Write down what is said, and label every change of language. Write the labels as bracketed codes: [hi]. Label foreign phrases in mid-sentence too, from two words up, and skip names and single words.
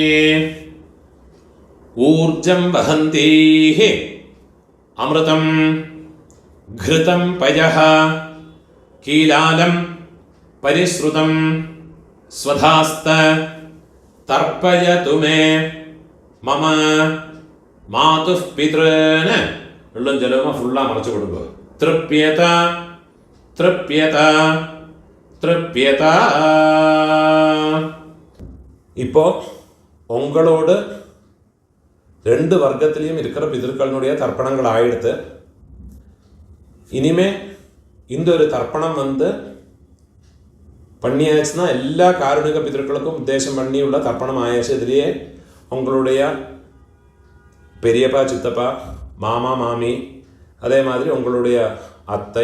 [sa] ऊर्जं वहन्तीः अमृतं घृतं पयः कीलालं परिश्रुतं स्वधास्त तर्पयतु मे मम मातुः पितॄन् [ml] വെള്ളം ജലവും ഫുള്ളാ മറച്ചു കൊടുക്കുക [sa] तृप्यत तृप्यत तृप्यत [ta] இப்போ உங்களோடு ரெண்டு வர்க்கத்திலையும் இருக்கிற பிதர்களுடைய தர்ப்பணங்கள் ஆயிடுத்து இனிமே இந்த ஒரு தர்ப்பணம் பண்ணியாச்சுன்னா எல்லா காருணிக பிதர்களுக்கும் உத்தேசம் பண்ணியுள்ள தர்ப்பணம் ஆயாச்சு இதுலேயே உங்களுடைய பெரியப்பா சித்தப்பா மாமா மாமி அதே மாதிரி உங்களுடைய அத்தை